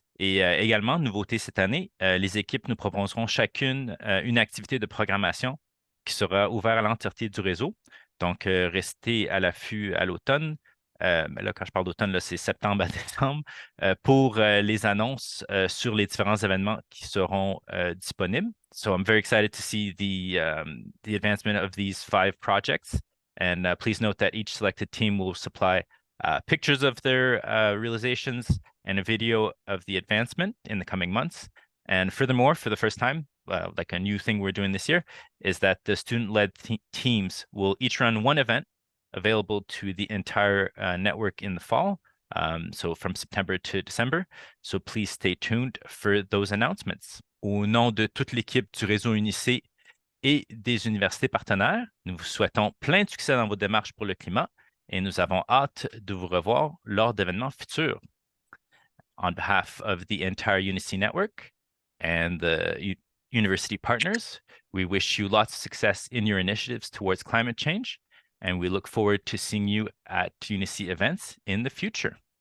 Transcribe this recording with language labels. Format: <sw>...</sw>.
<fr>Et également, nouveauté cette année, les équipes nous proposeront chacune une activité de programmation qui sera ouverte à l'entièreté du réseau. Donc, restez à l'affût à l'automne. Mais là, quand je parle d'automne, c'est septembre à décembre, pour les annonces sur les différents événements qui seront disponibles.</fr> <en>So I'm very excited to see the advancement of these 5 projects. And please note that each selected team will supply pictures of their realizations and a video of the advancement in the coming months. And furthermore, for the first time, like a new thing we're doing this year, is that the student-led teams will each run one event available to the entire network in the fall, so from September to December. So please stay tuned for those announcements.</en> <fr>Au nom de toute l'équipe du réseau UniC et des universités partenaires, nous vous souhaitons plein de succès dans vos démarches pour le climat et nous avons hâte de vous revoir lors d'événements futurs.</fr> <en>On behalf of the entire UniC network and the university partners, we wish you lots of success in your initiatives towards climate change, and we look forward to seeing you at UniC events in the future.</en>